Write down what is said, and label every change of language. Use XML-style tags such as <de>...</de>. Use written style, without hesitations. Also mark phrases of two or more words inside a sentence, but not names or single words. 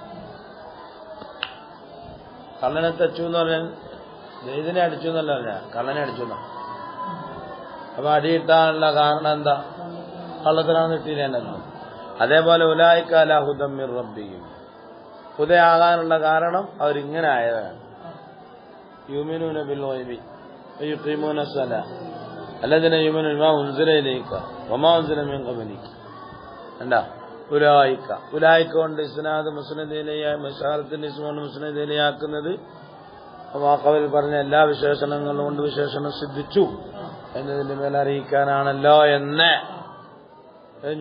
<ml>കള്ളനെ തച്ചു എന്ന് പറഞ്ഞാൽ ഇതിനെ അടിച്ചു എന്നല്ല പറഞ്ഞ, കള്ളനെ അടിച്ചു എന്നാ. അപ്പൊ അടിയിട്ടാനുള്ള കാരണം എന്താ? കള്ളത്തിനാണ് ഇട്ടില്ലേണ്ടത്. അതേപോലെ</ml> <ar>أولئك على هدى من ربهم,</ar> <ml>ഹുദയാകാനുള്ള കാരണം അവരിങ്ങനെ ആയതാണ്.</ml> <ar>يؤمنون بالغيب ويقيمون الصلاة الذين يؤمنون بما أنزل إليك وما أنزل من قبلك.</ar> <ml>എന്താ ഉലായിക കൊണ്ട് ഇസ്നാദ് മുസ്നദിലേയായി മശാറത്തിന്റെ ഇസ്മുൽ മുസ്നദിലേയാക്കുന്നത് വാഖവിൽ പറഞ്ഞ എല്ലാ വിശേഷണങ്ങളും കൊണ്ട് വിശേഷണം സിദ്ധിച്ചു എന്നതിന്റെ മേൽ അറിയിക്കാനാണല്ലോ എന്ന് കഴിഞ്ഞു.</ml>